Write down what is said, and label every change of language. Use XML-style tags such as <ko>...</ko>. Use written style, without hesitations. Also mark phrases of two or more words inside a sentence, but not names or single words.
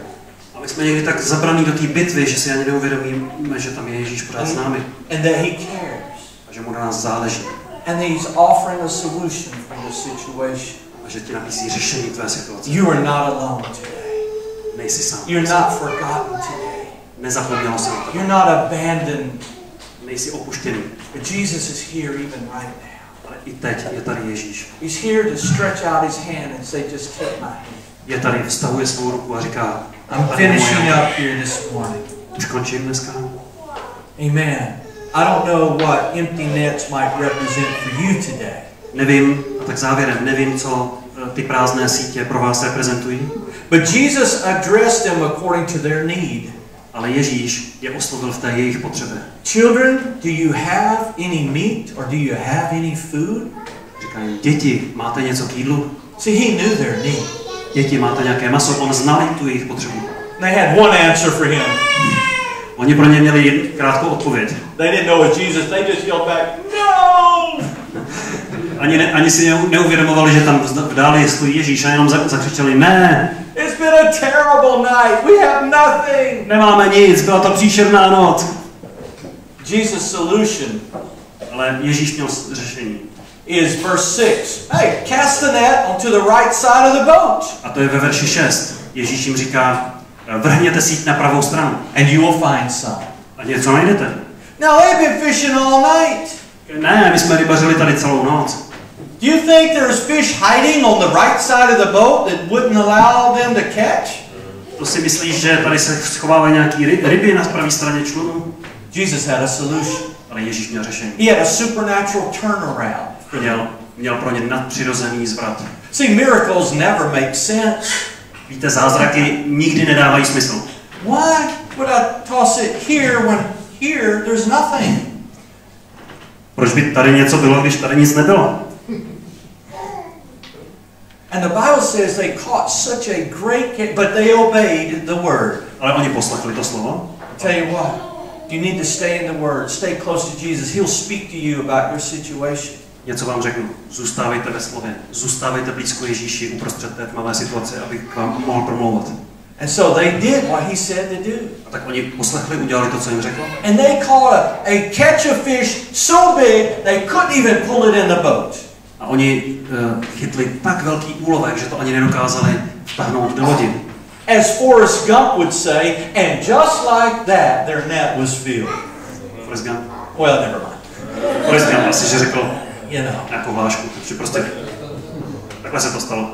<cs>A my jsme někdy tak zabraní do té bitvy, že si ani neuvědomíme, že tam je Ježíš pořád s námi.</cs> <en>And that he cares.</en> <cs>A že mu na nás záleží.</cs> <en>And he's offering a solution for the situation.</en> <cs>A že ti nabízí řešení tvé situace.</cs> <en>You are not alone today.</en> <cs>Nejsi sám.</cs> <en>You're not forgotten today.</en> <cs>Nezapomnělo se na tebe.</cs> <en>You're not abandoned.</en> <cs>Nejsi opuštěný.</cs> <en>But Jesus is here even right now.</en> <cs>Ale i teď je tady Ježíš.</cs> <en>He's here to stretch out his hand and say, just take my hand.</en> <cs>Je tady, vztahuje svou ruku a říká,</cs> <en>I'm finishing up here this morning.</en> <cs>už končím dneska. Amen.</cs> <en>I don't know what empty nets might represent for you today.</en> <cs>Nevím, a tak závěrem, nevím, co ty prázdné sítě pro vás reprezentují.</cs> <en>But Jesus addressed them according to their need.</en> <cs>Ale Ježíš je oslovil v té jejich potřebě.</cs> <en>Children, do you have any meat or do you have any food?</en> <cs>Říkají, děti, máte něco k jídlu?</cs> <en>See, he knew their need.</en> <cs>Děti, máte nějaké maso? On znal tu jejich potřebu.</cs> <en>They had one answer for him.</en> <cs>Oni pro ně měli krátkou odpověď.</cs> <en>They didn't know it was Jesus. They just yelled back, no!</en> <cs>Ani si neuvědomovali, že tam v dáli stojí Ježíš a jenom zakřičeli, ne!</cs> <en>It's been a terrible night. We have nothing.</en> <cs>Nemáme nic, byla to příšerná noc.</cs> <en>Jesus' solution,</en> <cs>Ale Ježíš měl řešení.</cs> <en>is verse 6. Hey, cast the net onto the right side of the boat.</en> <cs>A to je ve verši 6. Ježíš jim říká, vrhněte síť na pravou stranu.</cs> <en>And you will find some.</en> <cs>A něco najdete.</cs> <en>Now, they've been fishing all night.</en> <cs>Ne, my jsme rybařili tady celou noc.</cs> <en>Do you think there's fish hiding on the right side of the boat that wouldn't allow them to catch?</en> <cs>To si myslíš, že tady se schovávají nějaký ryby na pravé straně člunu?</cs> <en>Jesus had a solution.</en> <cs>Ale Ježíš měl řešení.</cs> <en>He had a supernatural turnaround.</en> <cs>Měl pro ně nadpřirozený zvrat.</cs> <en>See, miracles never make sense.</en> <cs>Víte, zázraky nikdy nedávají smysl.</cs> <en>Why would I toss it here when here there's nothing?</en> <cs>Proč by tady něco bylo, když tady nic nebylo?</cs> <en>And the Bible says they caught such a great catch, but they obeyed the word.</en> <cs>Ale oni poslechli to slovo.</cs> <en>I tell you what, you need to stay in the word, stay close to Jesus. He'll speak to you about your situation.</en> <cs>Něco vám řeknu. Zůstávejte ve slově. Zůstávejte blízko Ježíši uprostřed té tmavé situace, aby k vám mohl promlouvat.</cs> <en>And so they did what he said to do.</en> <cs>A tak oni poslechli, udělali to, co jim řekl.</cs> <en>And they caught a catch of fish so big they couldn't even pull it in the boat.</en> <cs>A oni chytli tak velký úlovek, že to ani nedokázali vtáhnout do lodi.</cs> <en>As Forrest Gump would say, and just like that, their net was filled. Forrest Gump? Well, never mind.</en> <cs>Forrest Gump asi, že řekl</cs> <en>You know.</en> <cs>nějakou hlášku, že prostě takhle se to stalo.</cs>